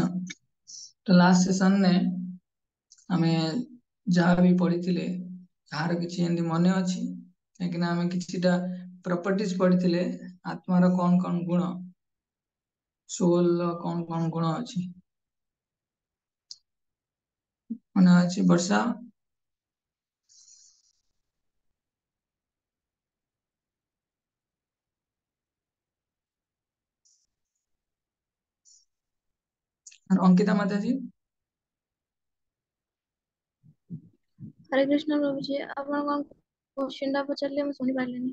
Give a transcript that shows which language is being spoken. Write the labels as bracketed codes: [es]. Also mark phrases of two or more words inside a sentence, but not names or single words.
[or] ତ ଲାଷ୍ଟ ସେସନରେ ଆମେ ଯାହା ବି ପଢିଥିଲେ କାହାର କିଛି ଏମିତି ମନେ ଅଛି କାହିଁକିନା ଆମେ କିଛିଟା ପ୍ରପର୍ଟିଜ ପଢିଥିଲେ ଆତ୍ମାର କଣ କଣ ଗୁଣ ସୋଲର କଣ କଣ ଗୁଣ ଅଛି ମନେ ଅଛି ବର୍ଷା? [hi] और अंकिता माता जी? हरे कृष्ण प्रभु जी [or] ଆପଣ କଣ क्वेश्चन ଟା ପଚାରିଲେ ମୁଁ ଶୁଣି ପାରିଲିନି।